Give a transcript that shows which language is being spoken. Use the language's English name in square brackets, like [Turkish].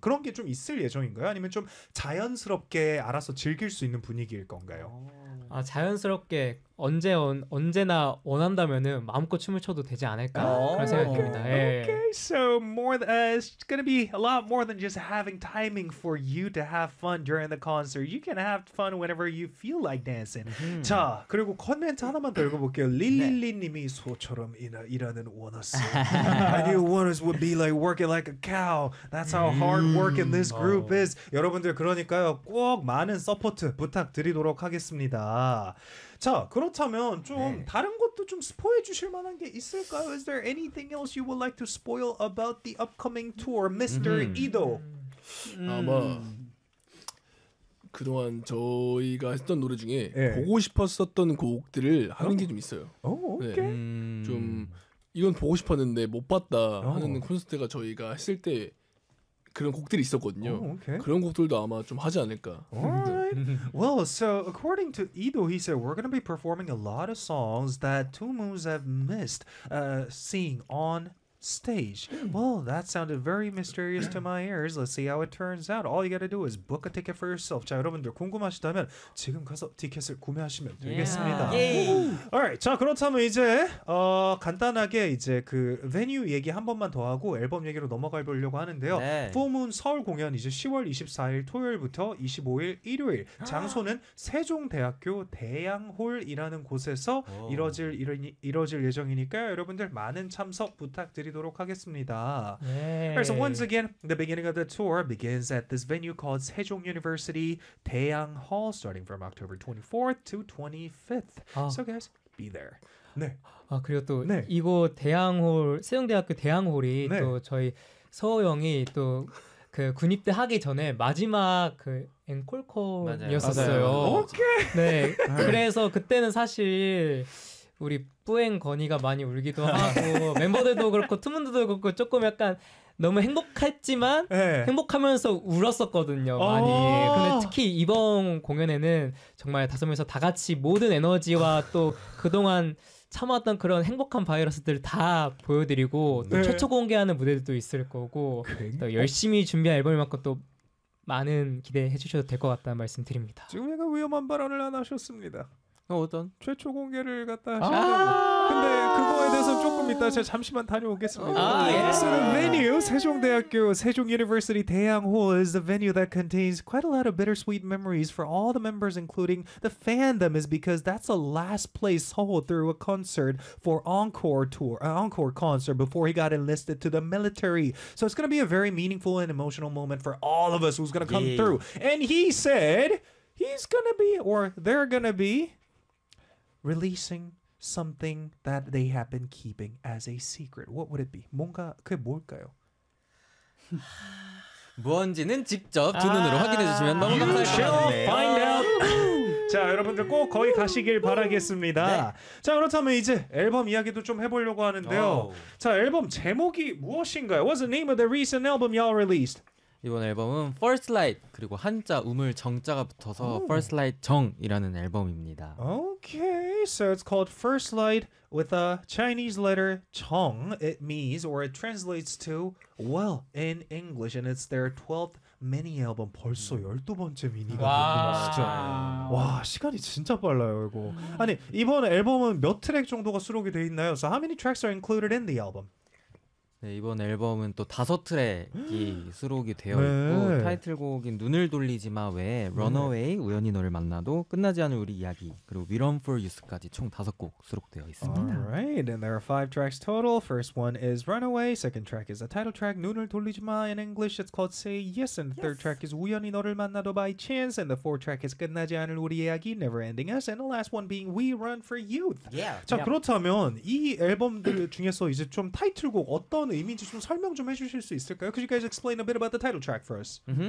[Korean] 그런 게 좀 있을 예정인가요? 아니면 좀 자연스럽게 알아서 즐길 수 있는 분위기일 건가요? 아, 자연스럽게 언제 언제나 원한다면은 마음껏 춤을 춰도 되지 않을까 그런 생각입니다. 예. [English] Okay, so more it's gonna be a lot more than just having timing for you to have fun during the concert. You can have fun whenever you feel like dancing. [Korean] 자, 그리고 코멘트 하나만 더 읽어볼게요. 릴릴리님이 네. 소처럼 일하는 원어스. [English] I knew Wonus would be like working like a cow. That's how hard working this group is. [Korean] 여러분들 그러니까요, 꼭 많은 서포트 부탁드리도록 하겠습니다. 자, 그렇다면 좀 네. 다른 것도 좀 스포해 주실 만한 게 있을까요? [English] Is there anything else you would like to spoil about the upcoming tour, Mr. Ido? [Korean] 아마 그동안 저희가 했던 노래 중에 네. 보고 싶었었던 곡들을 하는 게 좀 있어요. 오, 오케이. 네. 좀 이건 보고 싶었는데 못 봤다 하는 콘서트가 저희가 했을 때 그런 곡들이 있었거든요. [English] Oh, okay. [Korean] 그런 곡들도 아마 좀 하지 않을까. [English] Alright. Well, so according to Ido, he said we're going to be performing a lot of songs that Two Moons have missed seeing on stage. Well, that sounded very mysterious to my ears. Let's see how it turns out. All you got to do is book a ticket for yourself. [Korean] 자, 여러분들 궁금하시다면 지금 가서 티켓을 구매하시면 되겠습니다. [English] Yeah. Alright. [Korean] 자, 그렇다면 이제 간단하게 이제 그 venue 얘기 한 번만 더 하고 앨범 얘기로 넘어가 보려고 하는데요. 네. Full Moon 서울 공연 이제 10월 24일 토요일부터 25일 일요일. 장소는 세종대학교 대양홀이라는 곳에서 이뤄질 예정이니까 여러분들 많은 참석 부탁드립니다. 드리도록 하겠습니다. 네. [English] Right, so once again, the beginning of the tour begins at this venue called Sejong University Daeyang Hall, starting from October 24th to 25th. 아. So guys, be there. [Korean] 네. 아 그리고 또 네. 이거 대양홀 세종대학교 대양홀이 네. 또 저희 서호영이 또 그 군입대 하기 전에 마지막 그 앵콜콘이었었어요. 오케이. 네. 그래서 그때는 사실. 우리 뿌앵 건이가 많이 울기도 하고 멤버들도 그렇고 투문도도 그렇고 조금 약간 너무 행복했지만 네. 행복하면서 울었었거든요 많이. 근데 특히 이번 공연에는 정말 다섯 명이서 다 같이 모든 에너지와 또 그동안 참았던 그런 행복한 바이러스들 다 보여드리고 또 네. 최초 공개하는 무대들도 있을 거고 또 열심히 준비한 앨범만큼 또 많은 기대해 주셔도 될 것 같다는 말씀 드립니다. 지금 약간 위험한 발언을 안 하셨습니다. 어떤 최초 공개를 갖다 하셨는데 근데 그거에 대해서 조금 이따 제가 잠시만 다녀오겠습니다. [English] So the venue, Sejong 대학교, Sejong University Daeyang Hall is the venue that contains quite a lot of bittersweet memories for all the members, including the fandom, is because that's the last place Seoul threw a concert for encore concert before he got enlisted to the military. So it's gonna be a very meaningful and emotional moment for all of us who's gonna come through. And he said he's gonna be or they're gonna be releasing something that they have been keeping as a secret. What would it be? [Korean] 뭔가 그게 뭘까요? 뭔지는 직접 두 눈으로 확인해 주시면 너무 감사하겠네요. 자, 여러분들 꼭 거기 가시길 바라겠습니다. 네. 자, 그렇다면 이제 앨범 이야기도 좀 해보려고 하는데요. 자, 앨범 제목이 무엇인가요? [English] What's the name of the recent album y'all released? [Korean] 이번 앨범은 First Light 그리고 한자 우물 정자가 붙어서 First Light 정이라는 앨범입니다. [English] Okay, so it's called First Light with a Chinese letter 정. It means or it translates to well in English, and it's their 12th mini album. [Korean] 벌써 12번째 미니가 됐네요. 와 시간이 진짜 빨라요 이거. 아니 이번 앨범은 몇 트랙 정도가 수록이 돼 있나요? [English] So how many tracks are included in the album? [Korean] 네, 이번 앨범은 또 다섯 트랙이 수록이 되어 있고 네. 타이틀곡인 눈을 돌리지 마 외에 Runaway, 우연히 너를 만나도, 끝나지 않을 우리 이야기, 그리고 We Run For You까지 총 다섯 곡 수록되어 있습니다. [English] Alright, and there are five tracks total. First one is Runaway, second track is the title track 눈을 돌리지 마 in English, it's called Say Yes, and the third track is 우연히 너를 만나도 by chance, and the fourth track is 끝나지 않을 우리 이야기, Never Ending Us, and the last one being We Run For You. Yeah. [Korean] 자, 그렇다면 이 앨범들 중에서 이제 좀 타이틀곡 어떤 이미지 좀 설명 좀 해주실 수 있을까요? [English] Could you guys explain a bit about the title track for us?